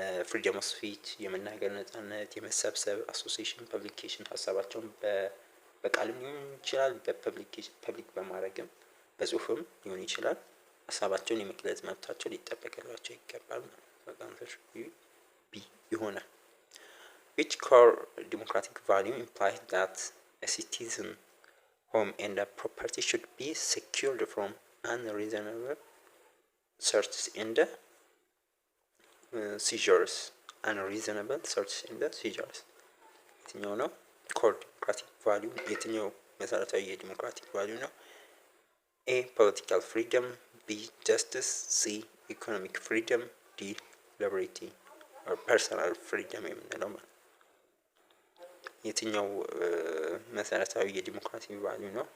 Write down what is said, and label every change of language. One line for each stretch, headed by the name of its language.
English: ፍሪደም ኦፍ ስፒች
Amharic: የመናገር ነጻነት፣ የመሰብሰብ፣ አሶሲዬሽን፣ ፐብሊኬሽን ሀሳባቸውን በቃልም ሊሆን ይችላል ፐብሊክ በማድረግም በጽሁፍም ሊሆን ይችላል ሀሳባቸውን የመግለጽ መብታቸው ሊጠበቅላቸው ይገባል ማለት ነው። ቢ ይሆናል።
English: Which core democratic value implies that a citizen home and property should be secured from unreasonable searches and seizures. Unreasonable searches and seizures
Amharic: የትኛው ነው?
English: ኮር ዲሞክራቲክ ቫሊዩ
Amharic: የትኛው መሰረታዊ የዲሞክራቲክ ቫሊዩ ነው?
English: ኤ ፖለቲካል ፍሪደም፣ ቢ ጀስቲስ፣ ሲ ኢኮኖሚክ ፍሪደም፣ ዲ ሊበርቲ ኦር ፐርሰናል ፍሪደም
Amharic: የምንለው ማለት የትኛው መሰረታዊ የዲሞክራሲ ቫልዩ ነው?